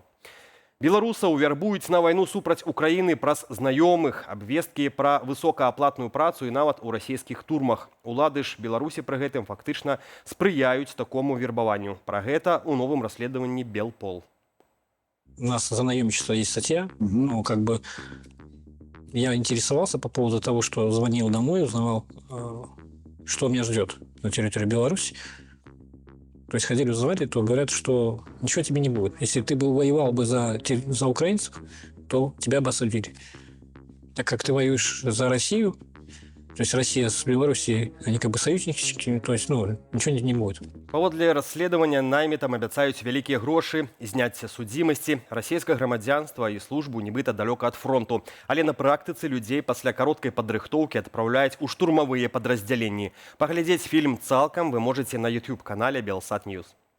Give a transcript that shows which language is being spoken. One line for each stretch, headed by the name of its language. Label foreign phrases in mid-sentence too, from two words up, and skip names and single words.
Belarusian: Беларусаў вярбуюць на вайну супраць Украіны праз знаёмых, абвесткі пра высокааплатную працу і нават у расійскіх турмах. Улады ж Беларусі пры гэтым фактычна спрыяюць такому вербаванню. Пра гэта ў новым расследаванні Белпол.
Russian: У нас за наемничество есть статья. Ну, как бы я интересовался по поводу того, что звонил домой, узнавал, что меня ждет на территории Беларуси. То есть ходили узнавали, то говорят, что ничего тебе не будет. Если ты бы воевал бы за украинцев, то тебя бы осудили. Так как ты воюешь за Россию, то есть Россия с Белоруссией, они как бы союзники, то есть, ну, ничего не будет.
Belarusian: Паводле расследавання наймітам абяцаюць вялікія грошы, зняцце судзімасці, расійскае грамадзянства і службу нібыта далёка ад фронту. Але на практыцы людзей пасля кароткай падрыхтоўкі адпраўляюць у штурмавыя падраздзяленні. Паглядзець фільм цалкам вы можаце на YouTube-канале Белсат Ньюс.